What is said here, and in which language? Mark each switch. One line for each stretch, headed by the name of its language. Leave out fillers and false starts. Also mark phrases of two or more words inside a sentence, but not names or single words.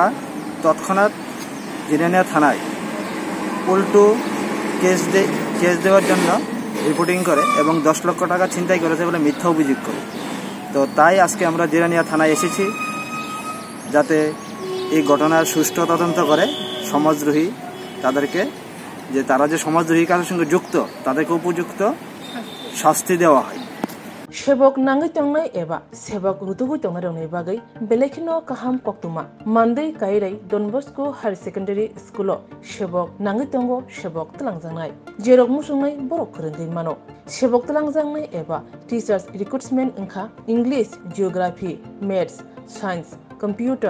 Bangla: তৎক্ষণাৎ জিরানিয়া থানায় উল্টো কেস দেওয়ার জন্য রিপোর্টিং করে এবং 10 লক্ষ টাকা ছিনতাই করেছে বলে মিথ্যা অভিযোগ করে তো তাই আজকে আমরা জিরানিয়া থানায় এসেছি যাতে এই ঘটনার সুষ্ঠু তদন্ত করে সমাজদ্রোহী তাদেরকে যে তারা যে সমাজদ্রোহী কাজের সঙ্গে যুক্ত তাদেরকে উপযুক্ত শাস্তি দেওয়া হয়
Kok Borok: Shebok nangai tongnai eba sebok rutugu tongnai rongni bagai belekino kaham koktuma Monday kairai Don Bosco Higher Secondary School shebok nangai tongo shebok tlangjangrai jerok musungnai borok khurindai mano shebok tlangjangrai eba
English: teachers recruitment
Kok Borok: engkha
English: English Geography Maths Science Computer